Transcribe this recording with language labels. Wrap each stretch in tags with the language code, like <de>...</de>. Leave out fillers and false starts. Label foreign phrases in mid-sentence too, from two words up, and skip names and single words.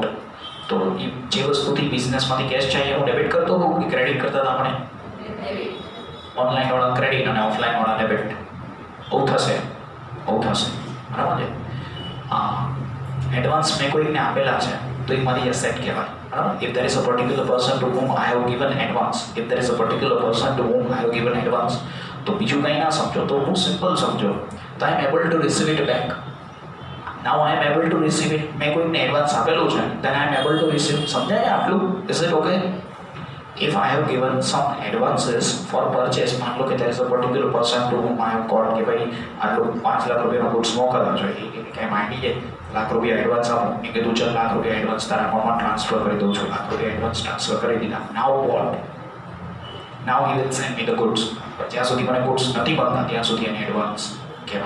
<gu>તો જે વસ્તુથી બિઝનેસમાંથી કેશ જાય હું ડેબિટ કરતો હોઉં કે ક્રેડિટ કરતા હતા આપણે? ઓનલાઈન વાળા ક્રેડિટ અને ઓફલાઈન વાળા ડેબિટ. આવું થશે બરાબર છે. એડવાન્સ મેં કોઈને આપેલા છે તો એ મારી એસેટ કહેવાય.</gu> <en>બરાબર. ઇફ there is a particular person to whom I have given advance, if there is a particular person to whom I have given advance,</en> <gu>તો બીજું કંઈ ના સમજો તો હું સિમ્પલ સમજો તો</gu> <en>I am able to receive it back. now I am able to receive it.</en> <gu>મેં કોઈને એડવાન્સ આપેલું છે,</gu> <en>then I am able to receive.</en> <gu>સમજાય આટલું?</gu> <en>is it OK? If I have given some advances for purchase,</en> <hi>मान लो कि</hi> <en>there is a particular person to whom I have called</en> <hi>कि भाई</hi> <gu>આટલું 5 લાખ રૂપિયાનો goods મોકલવા જોઈએ, કે કાંઈ માંગી જાય, લાખ રૂપિયા એડવાન્સ આપો, મેં કીધું ચાલ લાખ રૂપિયા એડવાન્સ તારા અકાઉન્ટમાં ટ્રાન્સફર કરી દઉં છું, લાખ રૂપિયા એડવાન્સ ટ્રાન્સફર કરી દીધા.</gu> <en>now what? now he will send me the goods.</en> <gu>જ્યાં સુધી મને ગુડ્સ નથી મળતા ત્યાં સુધી એને એડવાન્સ કહેવાય.</gu>